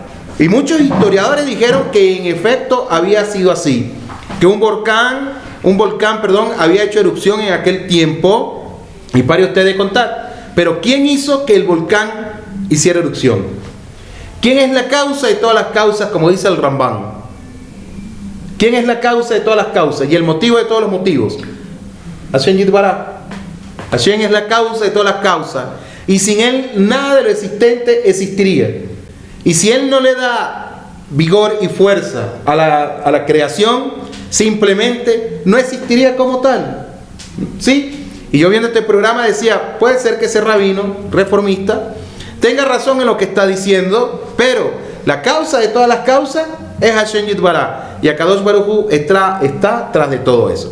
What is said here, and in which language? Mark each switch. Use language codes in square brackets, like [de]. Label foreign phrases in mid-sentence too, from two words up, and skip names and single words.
[es] Y muchos historiadores dijeron que en efecto había sido así, que un volcán, había hecho erupción en aquel tiempo, y pare usted de contar. Pero ¿quién hizo que el volcán hiciera erupción? ¿Quién es la causa de todas las causas, como dice el Rambam? ¿Quién es la causa de todas las causas y el motivo de todos los motivos? [he] השם יתברך. [es] Hashem es la causa de todas las causas. Y sin Él nada de lo existente existiría. Y si Él no le da vigor y fuerza a la creación, simplemente no existiría como tal. ¿Sí? Y yo viendo este programa decía, puede ser que ese rabino reformista tenga razón en lo que está diciendo, pero la causa de todas las causas es [he] השם יתברך, [es] y [he] הקדוש ברוך הוא [es] está tras de todo eso.